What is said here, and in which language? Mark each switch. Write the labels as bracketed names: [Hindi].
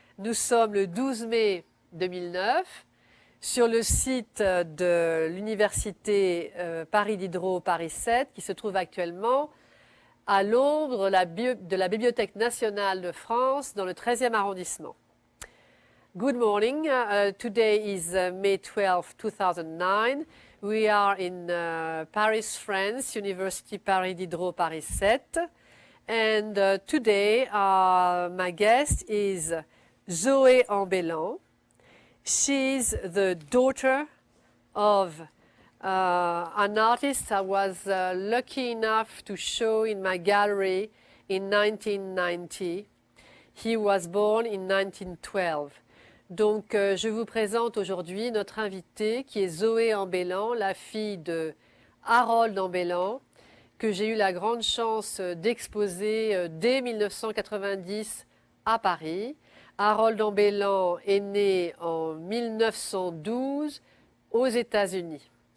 [French] Nous sommes le 12 mai 2009 sur le site de l'université Paris Diderot Paris 7 qui se trouve actuellement à l'ombre de la Bibliothèque nationale de France dans le 13e arrondissement. [English] Good morning, today is May 12, 2009. We are in Paris, France, University Paris Diderot Paris 7. And today my guest is Zoé Ambellan. She's the daughter of an artist I was lucky enough to show in my gallery in 1990. He was born in 1912. [French] Donc je vous présente aujourd'hui notre invitée qui est Zoé Ambellan, la fille de Harold Ambellan, que j'ai eu la grande chance d'exposer dès 1990 à Paris. Harold Ambellan est né en 1912 aux États-Unis.